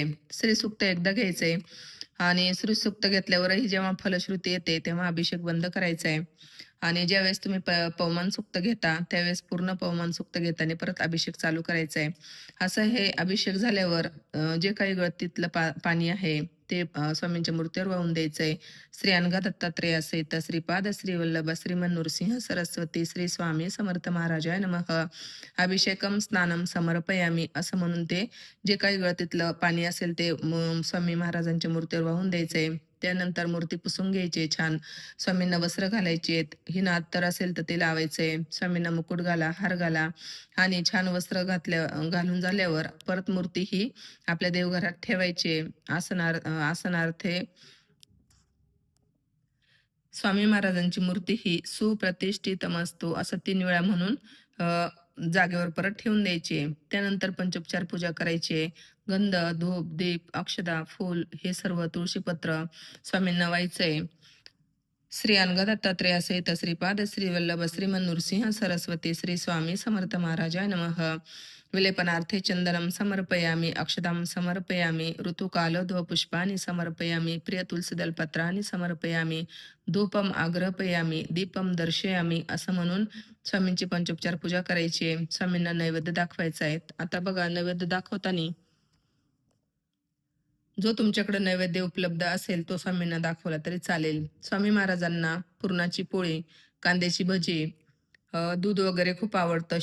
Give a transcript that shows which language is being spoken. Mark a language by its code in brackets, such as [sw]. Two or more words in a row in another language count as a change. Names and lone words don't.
[mr] श्री सूक्त एकदा घ्यायचंय आणि श्री सूक्त घेतल्यावरही जेव्हा फलश्रुती येते, तेव्हा अभिषेक बंद करायचा आहे. आणि ज्यावेळेस तुम्ही पवमान सूक्त घेता, त्यावेळेस पूर्ण पवमान सूक्त घेताना परत अभिषेक चालू करायचा आहे. असं हे अभिषेक झाल्यावर जे काही गळतीतलं पाणी आहे, ते स्वामींच्या मूर्तीवर वाहून द्यायचंय. [sa] श्री अनघा दत्तात्रेयासहित श्रीपाद श्रीवल्लभ श्रीमन नृसिंह सरस्वती श्री स्वामी समर्थ महाराजाय नमः. अभिषेकम स्नानम समर्पयामी [mr] असं म्हणून ते जे काही गळतीतलं पाणी असेल ते स्वामी महाराजांच्या मूर्तीवर वाहून द्यायचंय. त्यानंतर मूर्ती पुसून घ्यायची छान. स्वामींना वस्त्र घालायची आहेत. हिनं अत्तर असेल तर ते लावायचंय. स्वामींना मुकुट घाला, हार घाला आणि छान वस्त्र घालून झाल्यावर परत मूर्ती ही आपल्या देवघरात ठेवायची. आसनार्थे स्वामी महाराजांची मूर्ती ही सुप्रतिष्ठितमस्तु असं 3 वेळा म्हणून जागेवर परत ठेवून द्यायचे. त्यानंतर पंचोपचार पूजा करायची. गंध, धूप, दीप, अक्षदा, फूल हे सर्व तुळशीपत्र स्वामींना व्हायचंय. [sa] श्री अनघा दत्तात्रेय सहित श्रीपाद श्री वल्लभ श्रीमन नृसिंह सरस्वती श्री स्वामी समर्थ महाराजाय नमः. विलेपनार्थे चंदनम समर्पयामि, अक्षदां समर्पयामि, ऋतुकालध्व पुष्पाणि समर्पयामि, प्रिय तुलसीदलपत्राणि समर्पयामि, धूपम आग्रहपयामि, दीपम दर्शयामि [mr] असं म्हणून स्वामींची पंचोपचार पूजा करायची आहे. स्वामींना नैवेद्य दाखवायचा आहे. आता बघा, नैवेद्य दाखवताना जो तुमच्याकडे नैवेद्य उपलब्ध असेल तो स्वामींना दाखवला तरी चालेल. स्वामी महाराजांना पुरणाची पोळी, कांद्याची भजी, दूध वगैरे खूप आवडतं.